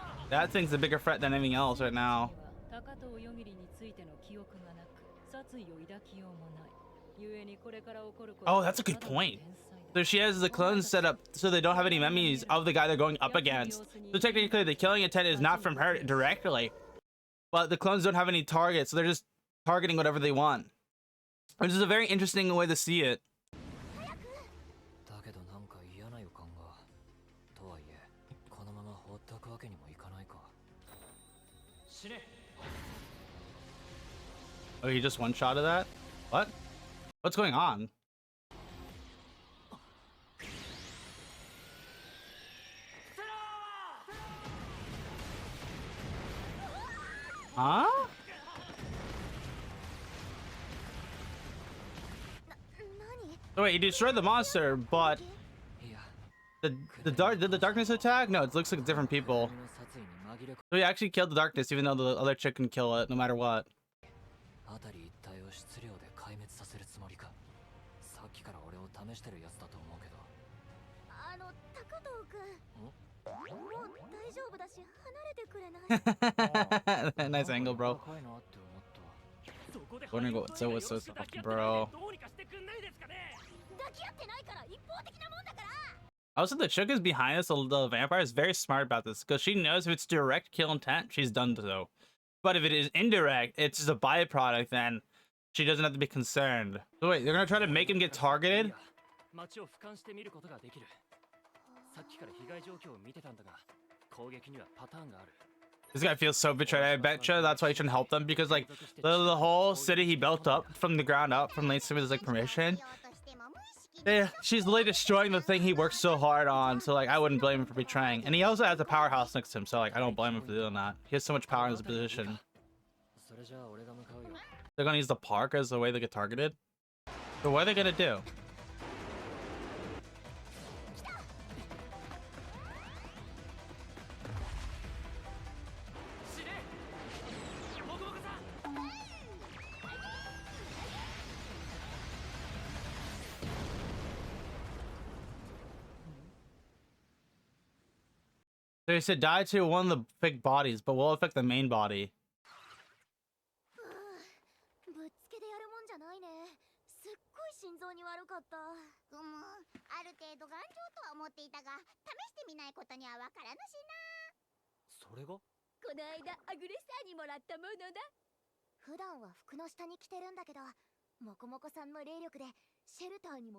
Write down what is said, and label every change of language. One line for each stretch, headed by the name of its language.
English: That thing's a bigger threat than anything else right now.
Japanese: 高藤ヨギリについての記憶がなく、殺意を抱きようもない。故にこれから起こること
English: Oh, that's a good point. So she has the clones set up so they don't have any memories of the guy they're going up against. So technically the killing intent is not from her directly. But the clones don't have any targets, so they're just targeting whatever they want. Which is a very interesting way to see it.
Japanese: だけどなんか嫌な予感が。とはいえ、このまま放っておくわけにもいかないか。死ね。
English: Oh, he just one-shotted that? What? What's going on? Huh? So wait, he destroyed the monster, but
Japanese: いや、
English: did the darkness attack? No, it looks like different people.
Japanese: 俺の殺意に紛れ込
English: So he actually killed the darkness, even though the other chick can kill it, no matter what.
Japanese: 辺り一帯を質量で壊滅させるつもりか。さっきから俺を試してるやつだと思うけど。高藤君。もう大丈夫だし離れてくれない？
English: Nice angle, bro.
Japanese: 怖いなって思った。そこで
English: Wondering what so was so soft, bro.
Japanese: どうにかしてくんないですかね。抱き合ってないから一方的なもんだから。
English: Also, the chick is behind this. The vampire is very smart about this because she knows if it's direct kill intent, she's done so. But if it is indirect, it's just a byproduct, then she doesn't have to be concerned. So wait, they're gonna try to make him get targeted?
Japanese: 街を俯瞰して見ることができる。さっきから被害状況を見てたんだが、攻撃にはパターンがある。
English: This guy feels so betrayed. I bet you that's why he shouldn't help them because like the whole city he built up from the ground up from LAIN with his like permission. Yeah, she's literally destroying the thing he worked so hard on. So like I wouldn't blame him for betraying. And he also has a powerhouse next to him, so like I don't blame him for doing that. He has so much power in his position.
Japanese: それじゃあ俺が向かうよ。
English: They're gonna use the park as the way they get targeted. So what are they gonna do? So he said die to one of the big bodies, but will affect the main body.
Japanese: ぶっつけでやるもんじゃないね。すっごい心臓に悪かった。ある程度頑丈とは思っていたが、試してみないことにはわからぬしな。それがこの間アグレッサーにもらったものだ。普段は服の下に着てるんだけど、モコモコさんの霊力でシェルターにも。